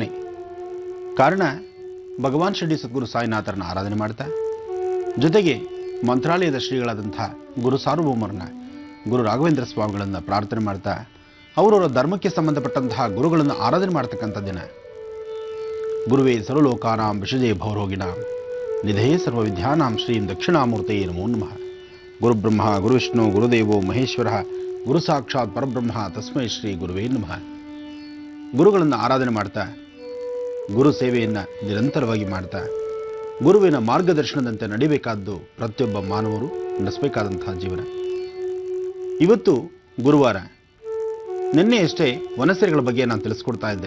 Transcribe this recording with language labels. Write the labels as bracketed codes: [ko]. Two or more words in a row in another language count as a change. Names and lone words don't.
[kn] ಕಾರಣ, ಭಗವಾನ್ ಶಿರಡಿ ಸದ್ಗುರು ಸಾಯಿನಾಥರನ್ನ ಆರಾಧನೆ ಮಾಡ್ತಾ, ಜೊತೆಗೆ ಮಂತ್ರಾಲಯದ ಶ್ರೀಗಳಾದಂಥ ಗುರು ಸಾರ್ವಭೌಮರನ್ನ, ಗುರು ರಾಘವೇಂದ್ರ ಸ್ವಾಮಿಗಳನ್ನು ಪ್ರಾರ್ಥನೆ ಮಾಡ್ತಾ, ಅವರವರ ಧರ್ಮಕ್ಕೆ ಸಂಬಂಧಪಟ್ಟಂತಹ ಗುರುಗಳನ್ನು ಆರಾಧನೆ ಮಾಡ್ತಕ್ಕಂಥ ದಿನ. [sa] ಗುರುವೇ ಸರ್ವಲೋಕಾನಾಂ ವಿಷಜೇ ಭವರೋಗಿಣಾಂ ನಿಧೇ ಸರ್ವವಿದ್ಯಾನಾಂ ಶ್ರೀಂ ದಕ್ಷಿಣಾಮೂರ್ತಯೇ ನಮೋ ನಮಃ. ಗುರುಬ್ರಹ್ಮ ಗುರುವಿಷ್ಣು ಗುರುದೇವೋ ಮಹೇಶ್ವರ ಗುರು ಸಾಕ್ಷಾತ್ ಪರಬ್ರಹ್ಮ ತಸ್ಮೈ ಶ್ರೀ ಗುರುವೇ ನಮಃ. [kn] ಗುರುಗಳನ್ನು ಆರಾಧನೆ ಮಾಡ್ತಾ, ಗುರು ಸೇವೆಯನ್ನು ನಿರಂತರವಾಗಿ ಮಾಡ್ತಾ, ಗುರುವಿನ ಮಾರ್ಗದರ್ಶನದಂತೆ ನಡಿಬೇಕಾದ್ದು ಪ್ರತಿಯೊಬ್ಬ ಮಾನವರು ನಡೆಸಬೇಕಾದಂತಹ ಜೀವನ. ಇವತ್ತು ಗುರುವಾರ. ನಿನ್ನೆಯಷ್ಟೇ ವನಸೆರೆಗಳ ಬಗ್ಗೆ ನಾನು ತಿಳಿಸ್ಕೊಡ್ತಾ ಇದ್ದೆ.